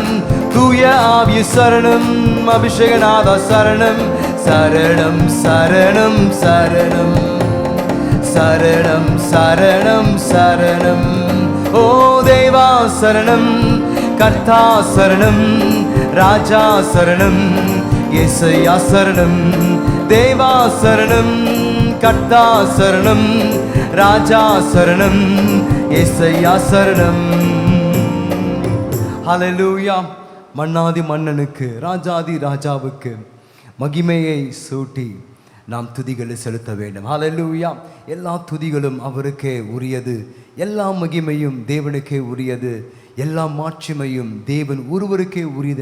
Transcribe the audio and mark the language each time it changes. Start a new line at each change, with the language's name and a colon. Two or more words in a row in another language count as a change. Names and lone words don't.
Tamil: தூய ஆவி சரணம், அபிஷேகநாதா சரணம். சரணம் சரணம் சரணம் சரணம் சரணம் சரணம். ஓ தேவா சரணம், கர்த்தா சரணம், ராஜா சரணம்,
Telugu: యేసయ్యా శరణం, దేవా శరణం, కర్తా శరణం, రాజా శరణం, యేసయ్యా శరణం.
Tamil: ஹல்லேலூயா. மன்னாதி மன்னனுக்கு, ராஜாதி ராஜாவுக்கு மகிமையை சூட்டி நாம் துதிகளை செலுத்த வேண்டும். ஹல்லேலூயா. எல்லா துதிகளும் அவருக்கே உரியது, எல்லா மகிமையும் தேவனுக்கே உரியது, எல்லா மாட்சிமையும் தேவன் ஒருவருக்கே உரியது